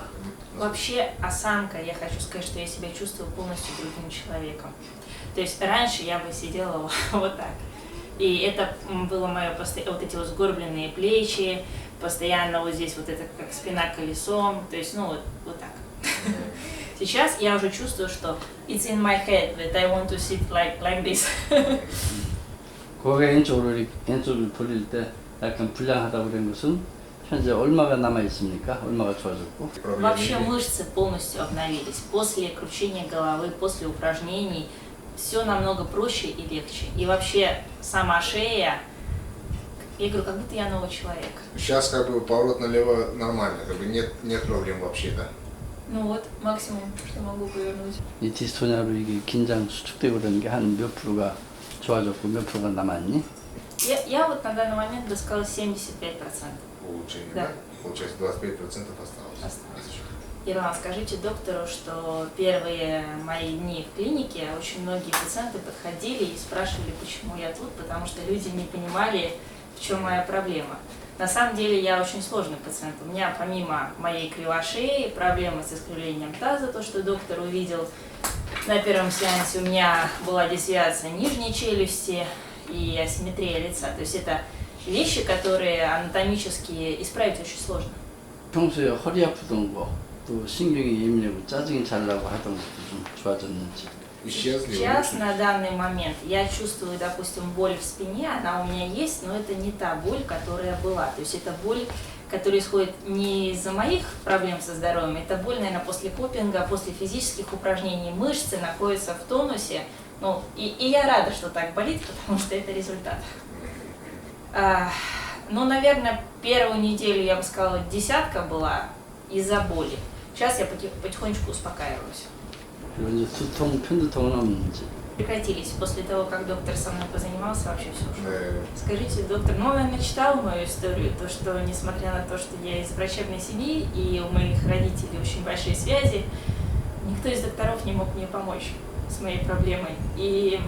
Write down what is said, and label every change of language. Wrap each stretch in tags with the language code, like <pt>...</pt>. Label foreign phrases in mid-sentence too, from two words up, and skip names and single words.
<ru>Вообще, осанка, я хочу сказать, что я себя чувствую полностью другим человеком. То есть раньше я бы сидела вот так. И это было мое вот эти вот сгорбленные плечи, постоянно вот здесь вот это как спина колесом, то есть, ну вот так. Сейчас я уже чувствую, что</ru> <en>it's in my head that I want to sit like this.</en> <ko>고개 왼쪽으로 돌릴 때 약간 불량하다고 그런 것은 현재 얼마가 남아 있습니까? 얼마가 좋아졌고?</ko> <ru>Вообще мышцы полностью обновились. После кручения головы, после упражнений все намного проще и легче. И вообще сама шея, я говорю, как будто я новый человек. Сейчас как бы поворот налево нормально, как бы нет проблем вообще, да? Ну вот, максимум, что могу повернуть.</ru> <ko>이 디스토니아로 이게 긴장 수축되고 그러는 게 한 몇 프로가 좋아졌고 몇 프로가 남았니?</ko> <ru>Я вот на данный момент бы сказала 75%. Улучшение, Да. да? Получается 25% осталось. Ирлан, скажите доктору, что первые мои дни в клинике очень многие пациенты подходили и спрашивали, почему я тут, потому что люди не понимали, в чем моя проблема. На самом деле я очень сложный пациент. У меня помимо моей кривошеи проблемы с искривлением таза, то, что доктор увидел на первом сеансе, у меня была десвиация нижней челюсти и асимметрия лица. То есть это вещи, которые анатомически исправить очень сложно.</ru> <ko>평소에 허리 아프던 거, 또 신경이 예민하고 짜증이 잘 나고 하던 것도 좀 좋아졌는지.</ko> <ru>Исчезли, Сейчас, улучшились. на данный момент, я чувствую, допустим, боль в спине, она у меня есть, но это не та боль, которая была. То есть это боль, которая исходит не из-за моих проблем со здоровьем, это боль, наверное, после копинга, после физических упражнений, мышцы находятся в тонусе. Ну, и я рада, что так болит, потому что это результат. Ну, наверное, первую неделю, я бы сказала, 10 была из-за боли. Сейчас я потихонечку успокаиваюсь.</ru> <ko>그리고 이제 두통, 편두통은 없는지.</ko> <ru>Прекратились. После того, как доктор со мной позанимался, вообще все ушло. Да. Скажите, доктор, ну, наверное, читал мою историю, то, что, несмотря на то, что я из врачебной семьи, и у моих родителей очень большие связи, никто из докторов не мог мне помочь с моей проблемой.</ru>